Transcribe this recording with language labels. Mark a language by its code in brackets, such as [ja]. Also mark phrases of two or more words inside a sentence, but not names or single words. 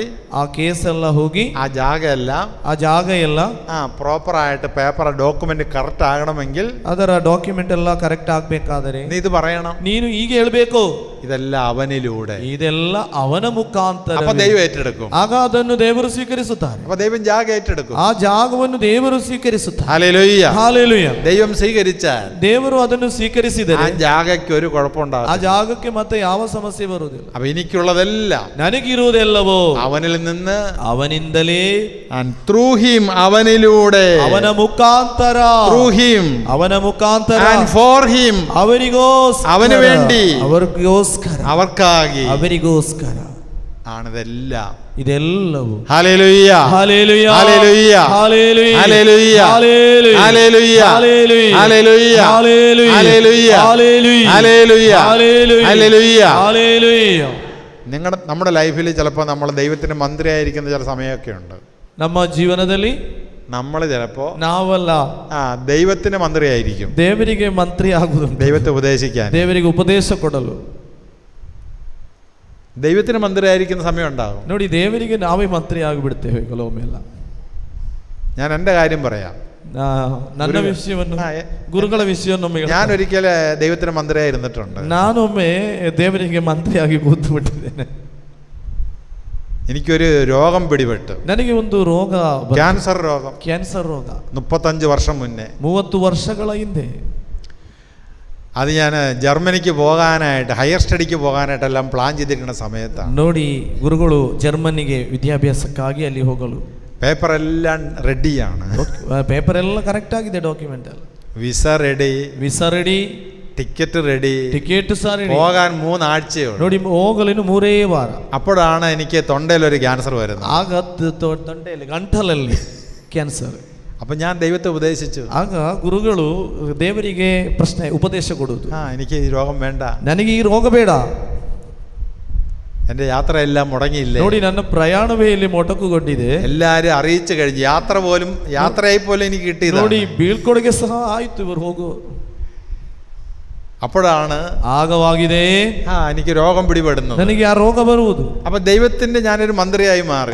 [kn] ಆ ಕೇಸ್ ಎಲ್ಲ ಹೋಗಿ [ml] ആ ജാഗ എല്ലാം, [kn] ಆ ಜಾಗ ಎಲ್ಲ [ml] പ്രോപ്പർ ആയിട്ട് [en] paper document correct [ml] ആകണമെങ്കിൽ, [kn] ಅದರ ಡಾಕ್ಯುಮೆಂಟ್ ಎಲ್ಲ ಕರೆಕ್ಟ್ ಆಗ್ಬೇಕಾದರೆ [ml] നീ ഇത് പറയണം, [kn] ನೀನು ಹೀಗೆ ಹೇಳ್ಬೇಕು, [ml] ഇതെല്ലാം അവനിലൂടെ, [kn] ಇದೆಲ್ಲ ಅವನ ಮುಖಾಂತರ. [ml] അപ്പൊ ദൈവം ഏറ്റെടുക്കും. [kn] ಆಗ ಅದನ್ನು ದೇವರು ಸ್ವೀಕರಿಸುತ್ತಾರೆ. [ml] അപ്പൊ ദൈവം ജാഗ ഏറ്റെടുക്കും. [kn] ಆ ಜಾಗವನ್ನು ದೇವರು ಸ್ವೀಕರಿಸುತ್ತಾರೆ. [ml] ഹല്ലേലൂയ, ഹല്ലേലൂയ. ദൈവം സ്വീകരിച്ചാൽ, [kn] ದೇವರು ಅದನ್ನು ಸ್ವೀಕರಿಸಿದರೆ [ml] ആ ജാഗയ്ക്ക് ഒരു കുഴപ്പമുണ്ടാകും. [kn] ಆ ಜಾಗಕ್ಕೆ ಮತ್ತೆ ಯಾವ ಸಮಸ್ಯೆ ಬರುವುದಿಲ್ಲ. [ml] അപ്പൊ എനിക്കുള്ളതെല്ലാം [kn] ನನಗಿರುವುದೆಲ್ಲವೋ [ml] അവനിൽ നിന്ന്, [kn] ಅವನಿಂದಲೇ. [en] through him, [ml] അവനിലൂടെ, [kn] ಅವನ ಮುಖಾಂತರ, [en] through him, [kn] ಅವನ ಮುಖಾಂತರ, [en] and for him, [kn] ಅವರಿಗೋಸ್ಕರ, [ml] അവന് വേണ്ടി, [kn] ಅವರಿಗೋಸ್ಕರ, [ml] അവർക്കായി [kn] ಅವರಿಗೋಸ್ಕರ [ml] ആണിതെല്ലാം. [kn] ಇದೆಲ್ಲವೂ. [ml] ഹല്ലേലൂയ, ഹല്ലേലൂയ, ഹല്ലേലൂയ, ഹല്ലേലൂയ, ഹല്ലേലൂയ, ഹല്ലേലൂയ, ഹല്ലേലൂയ, ഹല്ലേലൂയ, ഹല്ലേലൂയ, ഹല്ലേലൂയ, ഹല്ലേലൂയ, ഹല്ലേലൂയ, ഹല്ലേലൂയ. ഹല്ലേലൂയ. നമ്മുടെ ലൈഫിൽ ചിലപ്പോൾ നമ്മൾ ദൈവത്തിന് മന്ത്രിയായിരിക്കുന്ന ചില സമയമൊക്കെ ഉണ്ട്. [kn] ನಮ್ಮ ಜೀವನದಲ್ಲಿ [ml] നമ്മൾ ചിലപ്പോ [kn] ನಾವಲ್ಲ [ml] ദൈവത്തിന് മന്ത്രിയായിരിക്കും. [kn] ದೇವರಿಗೆ ಮಂತ್ರಿ ಆಗುವುದು, [ml] ദൈവത്തെ ഉപദേശിക്കാൻ, [kn] ದೇವರಿಗೆ ಉಪದೇಶ ಕೊಡಲು. [ml] ദൈവത്തിന് മന്ത്രിയായിരിക്കുന്ന സമയം ഉണ്ടാകും. [kn] ನೋಡಿ, ದೇವರಿಗೆ ನಾವೇ ಮಂತ್ರಿ ಆಗಿಬಿಡ್ತೇವೆ ಕೆಲವೊಮ್ಮೆಲ್ಲ. [ml] ഞാൻ എൻ്റെ കാര്യം പറയാം. [kn] ನನ್ನ ವಿಷಯವನ್ನು, ಗುರುಗಳ ವಿಷಯವನ್ನು [ml] ഞാൻ ഒരിക്കലും ദൈവത്തിന് മന്ത്രിയായിരുന്നിട്ടുണ്ട്. [kn] ನಾನೊಮ್ಮೆ ದೇವರಿಗೆ ಮಂತ್ರಿಯಾಗಿ ಕೂತು ಬಿಟ್ಟಿದ್ದೇನೆ. [ml] എനിക്കൊരു രോഗം പിടിപെട്ടു. [kn] ನನಗೆ ಒಂದು ರೋಗ, [ml] ക്യാൻസർ രോഗം. [kn] ಕ್ಯಾನ್ಸರ್ ರೋಗ [ml] 35 വർഷം മുന്നേ, [kn] 30 ವರ್ಷಗಳ ಹಿಂದೆ. [ml] അത് ഞാൻ ജർമ്മനിക്ക് പോകാനായിട്ട്, [en] higher study [ml] പോകാനായിട്ടെല്ലാം പ്ലാൻ ചെയ്തിരിക്കുന്ന സമയത്താണ്. [kn] ನೋಡಿ, ಗುರುಗಳು ಜರ್ಮನಿಗೆ ವಿದ್ಯಾಭ್ಯಾಸಕ್ಕಾಗಿ ಅಲ್ಲಿ ಹೋಗಲು [ml] പേപ്പർ എല്ലാം റെഡിയാണ്, [kn] ಪೇಪರ್ ಎಲ್ಲ ಕರೆಕ್ಟ್ ಆಗಿದೆ, ಡಾಕ್ಯುಮೆಂಟ್ ಎಲ್ಲ, [en] visa ready, visa ready, ticket ready, [kn] ಟಿಕೆಟ್ ಸಹ ರೆಡಿ, [ml] പോകാൻ 3 ആഴ്ചയുള്ളൂ. [kn] ನೋಡಿ, ಹೋಗಲಿನ್ನು 3 ವಾರ. [ml] അപ്പോഴാണ് എനിക്ക് തൊണ്ടയിലൊരു ക്യാൻസർ വരുന്നത്. [kn] ಆಗ ತೊಂಡೆಯಲ್ಲಿ, ಗಂಟಲಲ್ಲಿ ಕ್ಯಾನ್ಸರ್. [ml] അപ്പം ഞാൻ ദൈവത്തെ ഉപദേശിച്ചു. [kn] ಆಗ ಗುರುಗಳು ದೇವರಿಗೆ ಪ್ರಶ್ನೆ, ಉಪದೇಶ ಕೊಡುವುದು, [ml] എനിക്ക് ഈ രോഗം വേണ്ട, [kn] ನನಗೆ ಈ ರೋಗ ಬೇಡ, [ml] എൻ്റെ യാത്രയെല്ലാം മുടങ്ങിയില്ലേ. [kn] ನೋಡಿ, ನನ್ನ ಪ್ರಯಾಣವೇ ಇಲ್ಲಿ ಮೊಟಕುಗೊಂಡಿದೆ, [ml] എല്ലാരും അറിയിച്ചു കഴിഞ്ഞു. യാത്രയായി പോലും എനിക്ക് കിട്ടിയത്. [kn] ನೋಡಿ, ಬೀಳ್ಕೊಡುಗೆ ಸಹ ಆಯ್ತು, ಇವರು ಹೋಗು. [ml] അപ്പോഴാണ് [kn] ಆಗವಾಗಿದೆ [ml] എനിക്ക് രോഗം പിടിപെടുന്നത്, [kn] ನನಗೆ ಆ ರೋಗ ಬರುವುದು. [ml] അപ്പൊ ദൈവത്തിന്റെ ഞാനൊരു മന്ത്രിയായി മാറി.